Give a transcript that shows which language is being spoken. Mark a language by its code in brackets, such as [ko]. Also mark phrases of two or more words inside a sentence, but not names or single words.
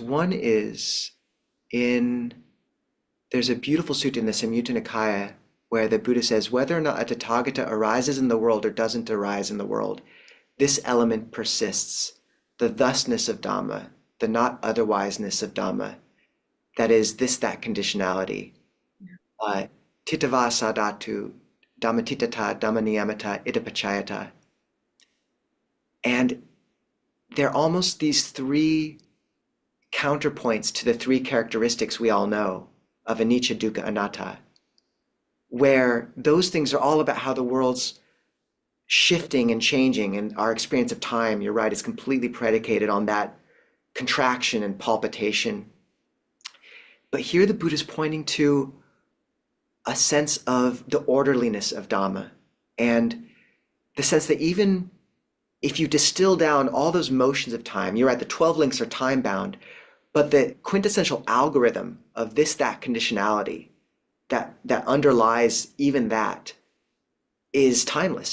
[en] One is there's a beautiful sutta in the Samyutta Nikaya where the Buddha says, whether or not a Tathagata arises in the world or doesn't arise in the world, this element persists, the thusness of Dhamma, the not otherwiseness of Dhamma. That is that conditionality. [pi] Titava sadatu, dhammatitata, dhammaniyamata, idapachayata. [en] And they're almost these three counterpoints to the three characteristics we all know of [pi] anicca, dukkha, anatta, [en] where those things are all about how the world's shifting and changing, and our experience of time, you're right, is completely predicated on that contraction and palpitation. But here the Buddha is pointing to a sense of the orderliness of Dhamma, and the sense that even if you distill down all those motions of time, you're right, the 12 links are time bound, but the quintessential algorithm of that conditionality that underlies even that is timeless.